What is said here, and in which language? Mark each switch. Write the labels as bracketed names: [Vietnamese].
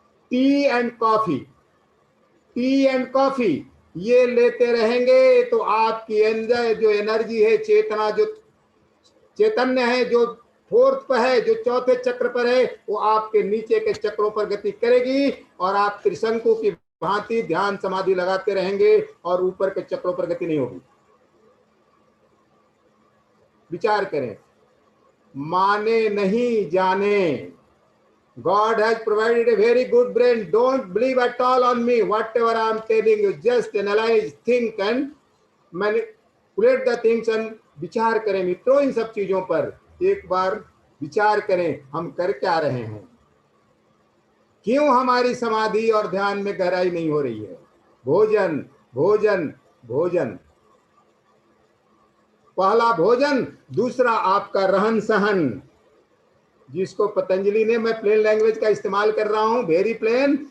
[Hindi] T and coffee, T and coffee ये लेते रहेंगे तो आपकी अंदर जो एनर्जी है, चेतना, जो चैतन्य है, जो 4th पर है, जो चौथे चक्र पर है, वो आपके नीचे के चक्रों पर गति करेगी, और आप त्रिशंकु की भांति ध्यान समाधि लगाते रहेंगे और ऊपर के चक्रों पर गति नहीं होगी। विचार करें, माने नहीं जाने। [English] God has provided a very good brain. Don't believe at all on me. Whatever I am telling you, just analyze, think and manipulate the things and [Hindi] विचार करें मित्रों इन सब चीजों पर। एक बार विचार करें, हम कर क्या रहे हैं, क्यों हमारी समाधि और ध्यान में गहराई नहीं हो रही है। भोजन भोजन भोजन, पहला भोजन। दूसरा आपका रहन सहन, जिसको पतंजलि ने, मैं प्लेन लैंग्वेज का इस्तेमाल कर रहा हूं, [English] Very plain.